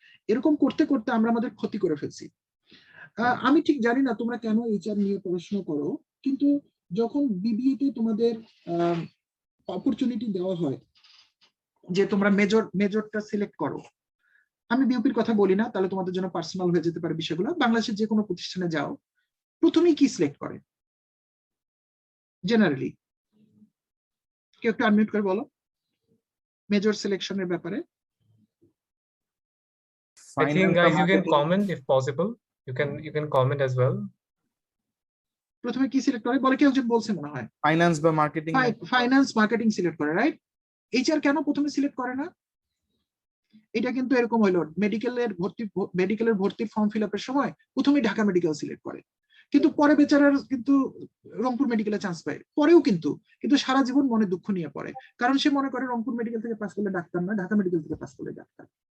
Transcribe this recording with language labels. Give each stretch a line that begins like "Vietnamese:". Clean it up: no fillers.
Bangla: এরকম করতে করতে আমরা আমাদের ক্ষতি করে ফেলছি। আমি ঠিক জানি না তোমরা কেন এইচআর নিয়ে পড়াশোনা করো, কিন্তু যখন বিবিএ তে তোমাদের অপরচুনিটি দেওয়া হয় যে তোমরা মেজরটা সিলেক্ট করো, আমি বিউপির কথা বলি না, তাহলে তোমাদের জন্য পার্সোনাল হয়ে যেতে পারে বিষয়গুলো। বাংলাদেশের যে কোনো প্রতিষ্ঠানে যাও, প্রথমেই কি সিলেক্ট করে জেনারেলি? কেউ একটু আনমিউট করে বলো মেজর সিলেকশনের ব্যাপারে।
English: I think guys you can comment if possible. You can comment as well.
Bangla: প্রথমে কি সিলেক্ট করে বলে, কেউ একজন বলছে মনে হয় ফাইন্যান্স বা মার্কেটিং। ফাইন্যান্স মার্কেটিং সিলেক্ট করে, রাইট? এইচআর কেন প্রথমে সিলেক্ট করে না? এটা কিন্তু এরকম হইলো, মেডিকেলের ভর্তির ফর্ম ফিল আপের সময় প্রথমে ঢাকা মেডিকেল সিলেক্ট করে, কিন্তু পরে বেচারার কিন্তু রংপুর মেডিকেলে চান্স পায়, পরেও কিন্তু সারা জীবন মনে দুঃখ নিয়ে পড়ে, কারণ সে মনে করে রংপুর মেডিকেল থেকে পাস করলে ডাক্তার না, ঢাকা মেডিকেল থেকে পাস করলে ডাক্তার।